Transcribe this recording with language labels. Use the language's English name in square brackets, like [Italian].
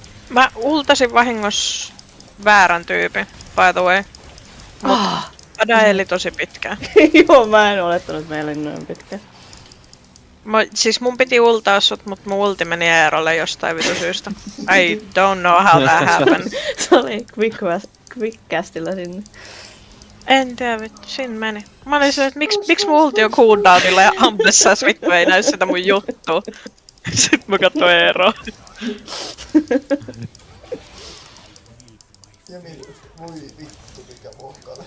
[Finnish] Mä ultasin vahingossa väärän tyypin, [English] by the way. [Finnish] Mut Ada eli tosi pitkään. Joo, mä en olettanut, että meillä oli noin pitkään. Siis mun piti ultaa sut, mut mun ulti meni Eerolle jostain vitu syystä. [English] I don't know how that happened. [Finnish] Se oli quickcastilla sinne. En tiedä vittu, siinä meni. Mä olin se, että miksi mun ulti on cooldownilla ja ampessas vittu ei näy sitä mun juttua. Sitten mä katsoin Eeroa. Voi vittu mikä mohkale.